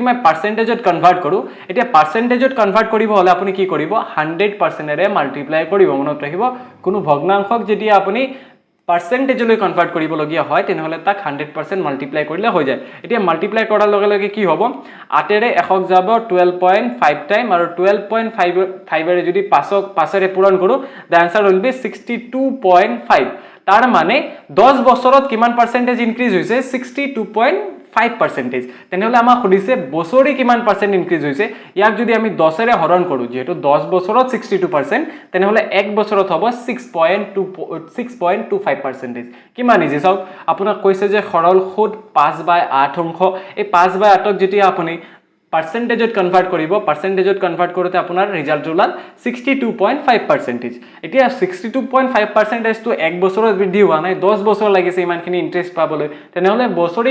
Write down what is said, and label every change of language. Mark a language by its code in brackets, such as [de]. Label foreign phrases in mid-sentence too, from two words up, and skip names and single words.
[as] মই পার্সেন্টেজত কনভার্ট কৰো এতিয়া পার্সেন্টেজত কনভার্ট কৰিব হলে আপুনি কি কৰিব 100% ৰে মাল্টিপ্লাই কৰিব মনত ৰাখিব কোনো ভগ্নাংশক যদি আপুনি পার্সেন্টেজলৈ কনভার্ট কৰিব লগিয়া হয় তেনেহলে তাক 100% মাল্টিপ্লাই কৰিলে হৈ যায় এতিয়া মাল্টিপ্লাই কৰাৰ লগে লগে কি হ'ব 8 ৰে 1 যাব 12.5 টাইম আৰু 12.5 ৰে যদি 5 ৰে পূৰণ কৰো [en] the answer will be [as] 62.5 তাৰ মানে 10 বছৰত কিমান পার্সেন্টেজ ইনক্রিজ হৈছে 62.5% তেনেহলে আমাক সুধিছে বছৰি কিমান পার্সেন্ট ইনক্রিজ হৈছে ইয়াক যদি আমি 10 ৰে হৰণ কৰো যেটো 10 বছৰত 62% তেনেহলে 1 বছৰত হ'ব 6.25% কিমান ইজি চাওক আপোনাক কৈছে যে সৰল সুদ 5/8 অংশ এই 5/8 ক যেতিয়া আপুনি পার্সেন্টেজত কনভার্ট কৰিব পার্সেন্টেজত কনভার্ট কৰোতে আপোনাৰ ৰিজাল্ট ওলাল 62.5% এতিয়া 62.5% তো 1 বছৰত বৃদ্ধি হোৱা নাই 10 বছৰ লাগিছে ইমানখিনি ইন্টাৰেষ্ট পাবলৈ তেনেহলে বছৰি